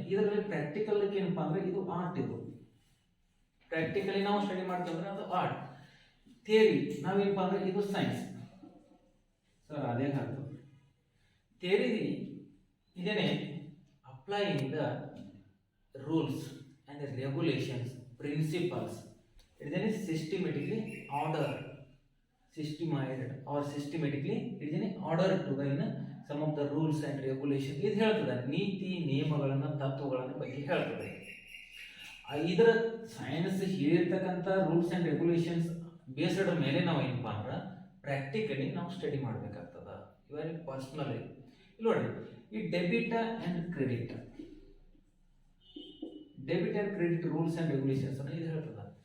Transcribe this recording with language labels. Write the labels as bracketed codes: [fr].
[kn] ಇದರಲ್ಲಿ ಪ್ರಾಕ್ಟಿಕಲ್ಗೆ ಏನಪ್ಪ ಅಂದ್ರೆ ಇದು ಆರ್ಟ್. ಇದು ಪ್ರಾಕ್ಟಿಕಲಿ ನಾವು ಸ್ಟಡಿ ಮಾಡ್ತೀವಿ ಅಂದ್ರೆ ಅದು ಆರ್ಟ್. ಥಿಯರಿ ನಾವೇನಪ್ಪ ಅಂದ್ರೆ ಇದು ಸೈನ್ಸ್. ಸರ್ ಅದೇ ಹಾಕ್ತು. [en] Theory ಇದೇನೆ applying the rules and regulations, principles. ಇದೇನೆ systematically order, systemized or systematically it is an order to the some of the rules and regulations. [kn] ಇದು ಹೇಳ್ತದೆ ನೀತಿ ನಿಯಮಗಳನ್ನು ತತ್ವಗಳನ್ನು ಬಗ್ಗೆ ಹೇಳ್ತದೆ. ಇದರ ಸೈನ್ಸ್ ಹೇಳಿರ್ತಕ್ಕಂಥ [en] rules and regulations based [kn] ಮೇಲೆ ನಾವು ಏನಪ್ಪ ಅಂದ್ರೆ ಪ್ರಾಕ್ಟಿಕಲಿ ನಾವು ಸ್ಟಡಿ ಮಾಡಬೇಕಾಗ್ತದ. ಇವಾಗ ಪರ್ಸನಲಿ ಇಲ್ಲಿ ನೋಡಿ, ಈ debit and credit, debit and credit rules and regulations ಅನ್ನು ಇದು ಹೇಳ್ತದ.